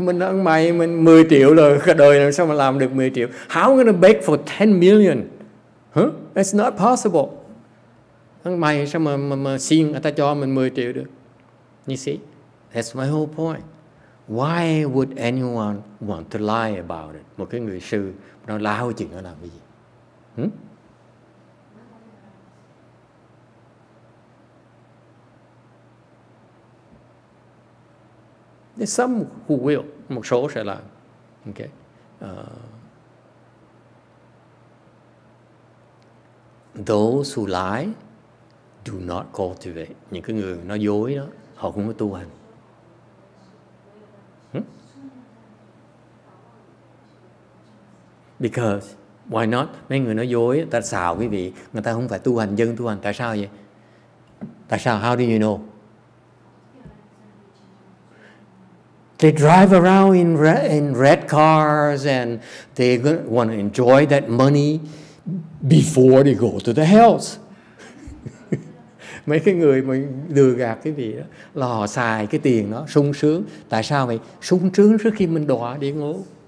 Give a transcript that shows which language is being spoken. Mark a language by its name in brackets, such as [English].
[Vietnamese] Mình ăn mày, mình 10 triệu rồi, cả đời làm sao mà làm được 10 triệu? [English] How am I going to beg for 10 million? Huh? That's not possible. [Vietnamese] Ăn mày sao mà xin người ta cho mình 10 triệu được? [English] You see? That's my whole point. Why would anyone want to lie about it? [Vietnamese] Một cái người sư nó láo chuyện nó làm cái gì? [English] There's some who will, [Vietnamese] một số sẽ làm. [English] Okay. Those who lie do not cultivate. [Vietnamese] Những cái người nói dối đó, họ không có tu hành. [English] Because, why not? [Vietnamese] Mấy người nói dối, ta xạo quý vị, người ta không phải tu hành, dân tu hành. Tại sao vậy? Tại sao? [English] How do you know? They drive around in red cars and they want to enjoy that money before they go to the hells. [Vietnamese] Mấy cái người mà lừa gạt cái gì đó là họ xài cái tiền đó sung sướng. Tại sao vậy? Sung sướng trước khi mình đọa địa ngục.